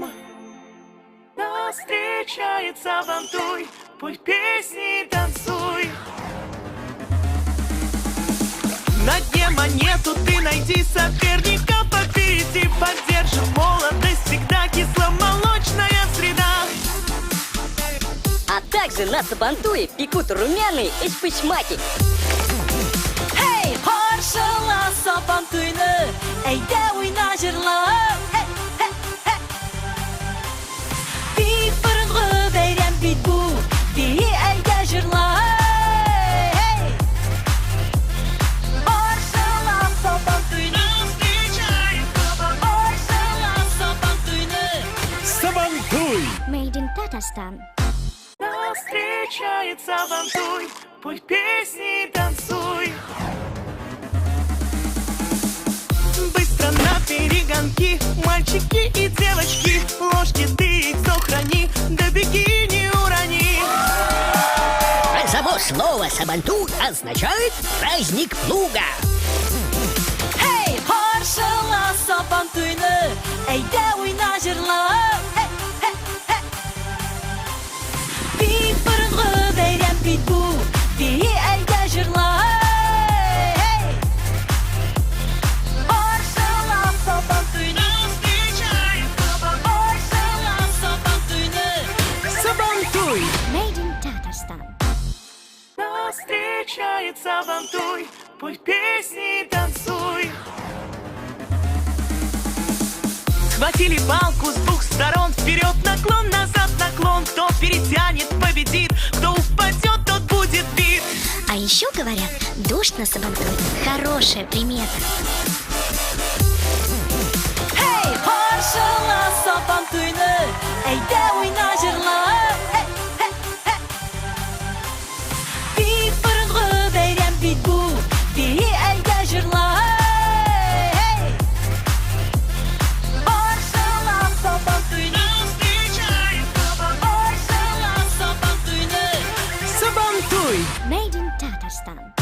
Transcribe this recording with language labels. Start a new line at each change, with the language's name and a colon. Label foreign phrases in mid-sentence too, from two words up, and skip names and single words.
Russian: Нас встречает сабантуй, пой песни и танцуй. На дне монету ты найди, соперника попереди, поддержим молодость, всегда кисломолочная среда. А также на Сабантуе пекут румяные эчпычмаки.
Tatar: Hey, паршала Сабантуйны, әйдә уйна җырла. Бик борынгы бәйрәм бит бу, бии әйдә җырла. Паршала Сабантуйны, паршала Сабантуйны. Сабантуй!
English: Made in Tatarstan.
Russian: Нас встречает сабантуй, пой песни и танцуй. Быстро на перегонки, мальчики и девочки, ложки ты их сохрани, да беги не урони. Само слово «сабантуй» означает «праздник плуга».
Tatar: Hey, паршала Сабантуйны, әйдә уйна җырла. Бик борынгы бәйрәм бит бу, бии әйдә җырла. Паршала Сабантуйны, паршала Сабантуйны. Сабантуй!
English: Made in Tatarstan.
Russian: Нас встречает сабантуй, пой песни и танцуй. Схватили палку с двух сторон, вперед наклон, назад наклон. Кто перетянет, победит, кто упадет, тот будет бит. А еще говорят, дождь на Сабантуй – хорошая примета.
Tatar: Hey, паршала Сабантуйны, әйдә уйна җырла. Бик борынгы бәйрәм бит бу, бии әйдә җырла. Паршала Сабантуйны, паршала Сабантуйны. Сабантуй!
English: Made in Tatarstan.